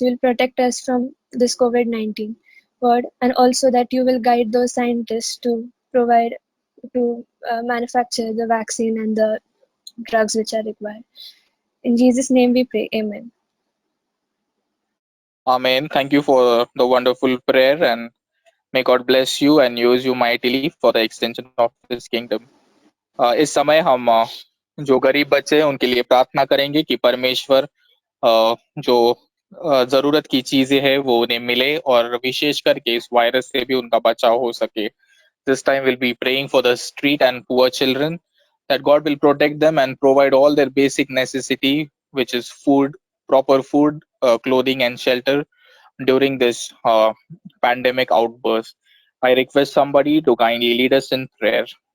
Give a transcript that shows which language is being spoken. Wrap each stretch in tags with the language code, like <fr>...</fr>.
<en>You will protect us from this COVID-19, God, and also that you will guide those scientists to provide, to manufacture the vaccine and the drugs which are required. In Jesus' name we pray. Amen. Amen. Thank you for the wonderful prayer, and may God bless you and use you mightily for the extension of His kingdom.</en> <hi>इस समय हम जो गरीब बच्चे हैं उनके लिए प्रार्थना करेंगे कि परमेश्वर जो जरूरत की चीजें हैं वो उन्हें मिले और विशेष करके इस वायरस से भी उनका बचाव हो सके.</hi> <en>This time we'll be praying for the street and poor children, that God will protect them and provide all their basic necessity, which is food, proper food, clothing and shelter during this pandemic outburst. I request somebody to kindly lead us in prayer.</en>